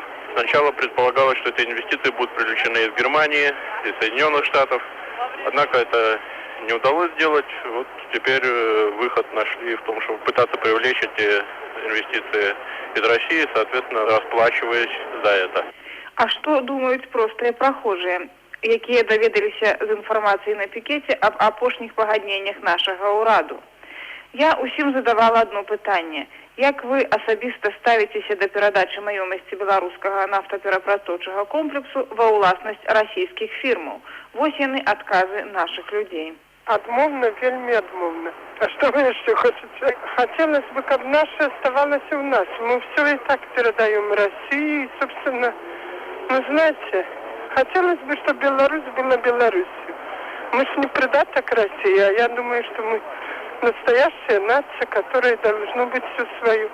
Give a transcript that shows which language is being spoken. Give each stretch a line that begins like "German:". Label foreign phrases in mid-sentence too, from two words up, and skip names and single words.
Russian: Сначала предполагалось, что эти инвестиции будут привлечены из Германии, из Соединенных Штатов, однако это не удалось сделать. Вот теперь выход нашли в том, чтобы пытаться привлечь эти инвестиции из России, соответственно, расплачиваясь за это. А что думают простые прохожие,
Belarusian: якія даведаліся з інфармацыі на пікеце аб апошніх пагадненнях нашага ўраду? Я усім задавала одно пытанне. Як вы асабіста ставіцеся да перадачы маёмасці беларускага нафтаперапрацоўчага комплексу ва ўласнасць расійскіх фірмаў? Вось яны адказы
Russian: наших людей.
Belarusian: Адмовна, вельмі адмовна.
Russian: А что вы еще хотите? Хотелось бы, чтобы наше оставалось у нас. Мы все и так передаем России, и, собственно, ну, знаете, хотелось бы, чтобы Беларусь была Беларусью. Мы же не придаток России, а я думаю, что мы настоящая нация, которая должна быть всю свою.